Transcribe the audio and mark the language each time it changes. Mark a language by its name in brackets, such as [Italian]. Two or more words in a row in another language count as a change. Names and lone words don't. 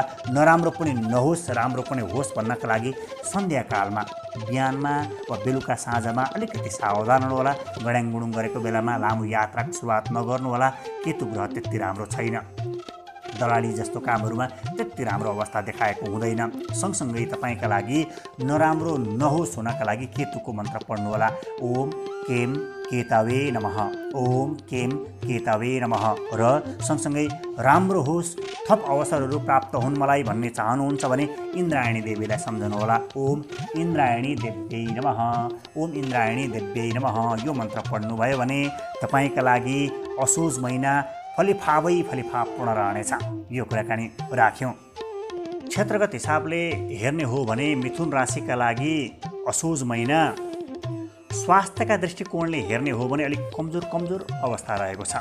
[Nepali] नराम्रो पनि नहोस्, राम्रो पनि होस् भन्नका लागि सन्ध्याकालमा, बिहानमा वा बेलुका साँझमा अलिकति सावधान हुनुहोला। गड्याङगुडुङ गरेको बेलामा लामो यात्राको सुरुवात नगर्नुहोला। केतु ग्रह त्यति राम्रो छैन। दलाली जस्तो कामहरूमा त्यति राम्रो अवस्था देखाएको हुँदैन। सँगसँगै तपाईँका लागि नराम्रो नहोस् हुनका लागि केतुको मन्त्र पढ्नुहोला। [Sanskrit] ओम केम केतवे नमः, ओम केम केतवे नमः। [Nepali] र सँगसँगै राम्रो होस्, थप अवसरहरू प्राप्त हुन् मलाई भन्ने चाहनुहुन्छ भने इन्द्रायणी देवीलाई सम्झनुहोला। [Sanskrit] ओम इन्द्रायणी देव्यै नमः, ओम इन्द्रायणी देव्यै नमः। [Nepali] यो मन्त्र पढ्नुभयो भने तपाईँका लागि असोज महिना फलिफावै फलिफापूर्ण रहनेछ। यो कुराकानी राख्यौँ। क्षेत्रगत हिसाबले हेर्ने हो भने मिथुन राशिका लागि असोज महिना स्वास्थ्यका दृष्टिकोणले हेर्ने हो भने अलिक कमजोर अवस्था रहेको छ।